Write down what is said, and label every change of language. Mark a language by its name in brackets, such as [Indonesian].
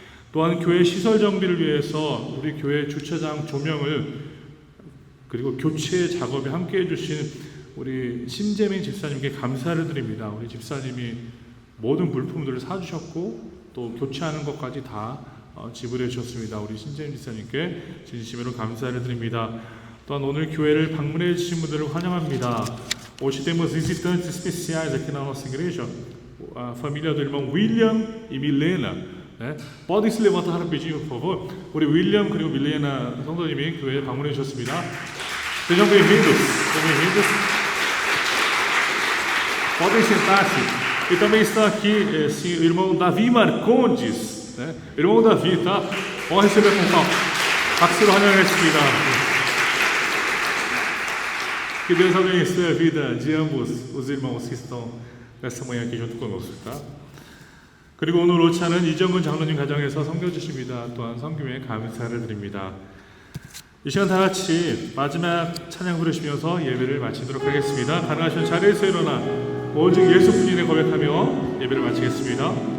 [Korean] 또한 교회 시설 정비를 위해서 우리 교회 주차장 조명을 그리고 교체 작업에 함께 해주신 우리 심재민 집사님께 감사를 드립니다. 우리 집사님이 모든 물품들을 사주셨고 또 교체하는 것까지 다 지불해 주셨습니다. 우리 심재민 집사님께 진심으로 감사를 드립니다. 또한 오늘 교회를 방문해 주신 분들을 환영합니다. [Portuguese] Hoje temos visitantes especiais aqui na nossa igreja, a família do irmão William e Milena. 네, podem se levantar rapidinho, por favor. [Korean] 우리 윌리엄 그리고 밀레나 성도님이 교회에 방문해 주셨습니다. [Portuguese] Sejam bem-vindos. Podem sentar-se. E também está aqui o irmão Davi Marcondes, né? Irmão Davi, tá? Vamos receber com calma. [Korean] 박수로 환영하겠습니다. [Portuguese] Que Deus abençoe a vida de ambos os irmãos que estão nessa manhã aqui junto conosco, tá? [Korean] 그리고 오늘 오차는 이정근 장로님 가정에서 섬겨주십니다. 또한 섬김에 감사를 드립니다. 이 시간 다 같이 마지막 찬양 부르시면서 예배를 마치도록 하겠습니다. 가능하시면 자리에서 일어나 오직 예수뿐이네 고백하며 예배를 마치겠습니다.